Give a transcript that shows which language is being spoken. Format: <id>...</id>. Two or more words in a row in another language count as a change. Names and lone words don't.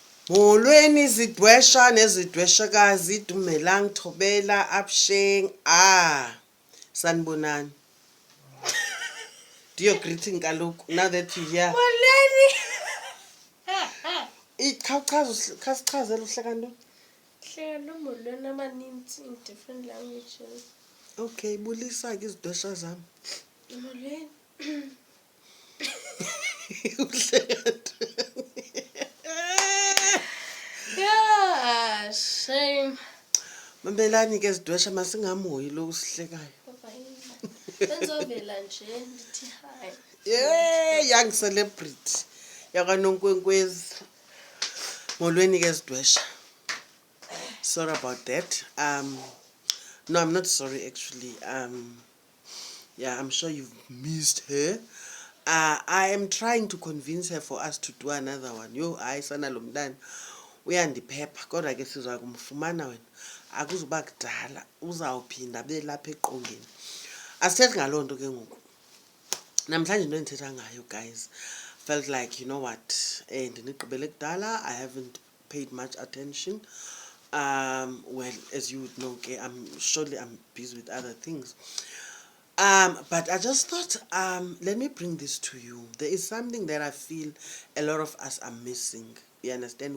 <xh>Molweni izidwesha nezidweshakazi dumelang thobela absheng sanibonani.</xh> <en>Do your greeting kaloku now that you here.</en> <xh>Molweni. Khasichazela uhleka ntoni? Hlelo molweni amaninzi</xh> <en>in different languages.</en> <xh>Okay, bulisa ke izidwesha zami. Molweni. Uhleka</xh> <en>Yeah, shame.</en> <xh>Mambelani ke izidwesha masingamoyi lo usihlekayo. Benzovela nje ndithi hi.</xh> <en>Yeah, young celebrity.</en> <xh>Yakanonkwenkwezi. Molweni ke izidwesha.</xh> <en>Sorry about that. No, I'm not sorry actually. Yeah, I'm sure you've missed her. I am trying to convince her for us to do another one.</en> <xh>Yo, hayi sana lo mntana uyandiphepha kodwa ke sizwa kumfumana wena. Akuzuba kudala uzawuphinda abe lapha eqongeni. Asithethi ngaloo nto ke ngoku. Namhlanje into endithetha ngayo guys.</xh> <en>Felt like, you know what,</en> <xh>ndinigqibele kudala. I haven't paid much attention. Well, as you would know, okay, I'm busy with other things. But I just thought, let me bring this to you. There is something that I feel a lot of us are missing. You understand?</xh>